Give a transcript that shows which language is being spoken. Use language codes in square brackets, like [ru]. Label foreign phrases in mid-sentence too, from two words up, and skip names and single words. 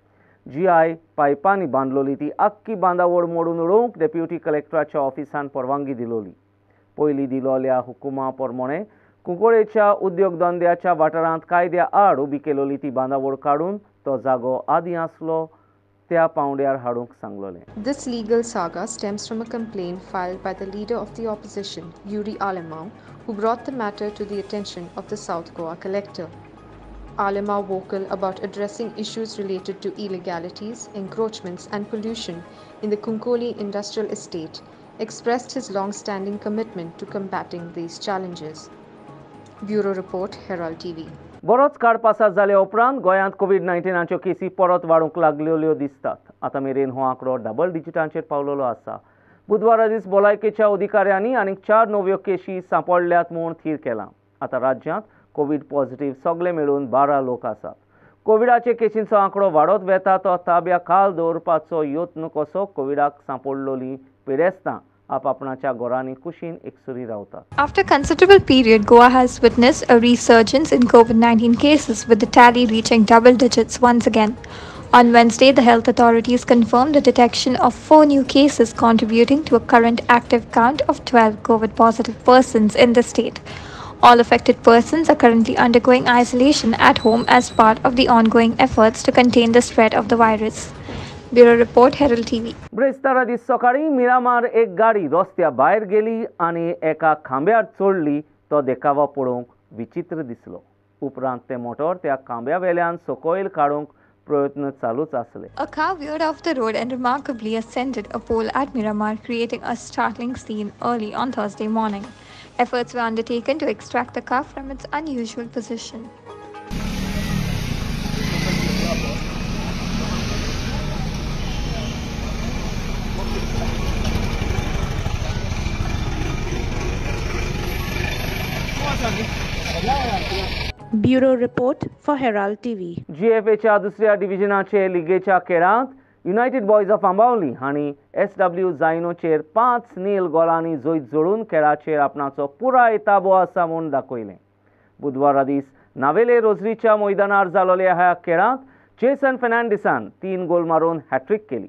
[kok] GI पायपांनी बांदलोली ती आख्खी बांदावळ मोडून उडोवंक डेप्युटी कलेक्टराच्या ऑफिसान परवानगी दिलोली. पयलीं दिलोल्या हुकुमा प्रमाणे कुंकोळेच्या उद्योगधंद्याच्या वाठारांत कायद्या आड उबी केलोली ती बांदावळ काडून तो जागो आदी आसलो त्या पावंड्यार हाडूंक सांगलोलें. [en] This legal saga stems from a complaint filed by the leader of the opposition, Yuri Alemão, who brought the matter to the attention of the South Goa collector. Alemão, vocal about addressing issues related to illegalities, encroachments and pollution in the Kunkoli industrial estate, expressed his long-standing commitment to combating these challenges. Bureau Report, Herald TV. [kok] बरोच काळ पासार जाल्या उपरांत गोंयांत कोविड-19च्यो केसी परत वाडूंक लागलेल्यो दिसतात. आतां मेरेन हो आंकडो डबल डिजिटांचेर पावलेलो आसा. बुधवारा दीस भलायकेच्या अधिकाऱ्यांनी आनीक 4 नव्यो केसी सांपडल्यात म्हूण थीर केलां. आतां राज्यांत [en] COVID positive [kok] सगळे मेळून 12 लोक आसात. कोविडाचे केसींचो आंकडो वाडत वेता तो ताब्या खाल दवरपाचो यत्न कसो कोविडाक सांपडलोली पिडेस्तां आपणाच्या घरांनी कुशीन एकसुरी रावतात. [en] After considerable period, Goa has witnessed a resurgence in COVID-19 cases, with the tally reaching double digits once again. On Wednesday, the health authorities confirmed the detection of 4 new cases, contributing to a current active count of 12 COVID-positive persons in the state. All affected persons are currently undergoing isolation at home as part of the ongoing efforts to contain the spread of the virus. Bureau Report, Herald TV. [kok] ब्रेस्तारा दीस सकाळी मिरामार एक गाडी रस्त्या भायर गेली आनी एका खांब्यार चोडली. तो देखावो पळोवंक विचित्र दिसलो. उपरांत ते मोटोर त्या खांब्या वेल्यान सकयल काडूंक प्रयत्न चालूच आसले. [en] A car veered off the road and remarkably ascended a pole at Miramar, creating a startling scene early on Thursday morning. Efforts were undertaken to extract the car from its unusual position. Bureau Report for Herald TV. [kok] GFAच्या दुसऱ्या डिव्हिजनाचे लिगेच्या खेळांत युनायटेड बॉयज ऑफ आंबावली हांणी SW जायनोचेर 5 नील गोलांनी जैत जोडून खेळाचेर आपणाचो पुराय ताबो आसा म्हूण दाखयलें. बुधवारा दीस नावेले रोझरीच्या मैदानार जालोल्या ह्या खेळांत जेसन फेर्नांडिसान 3 गोल मारून हॅट्रिक केली.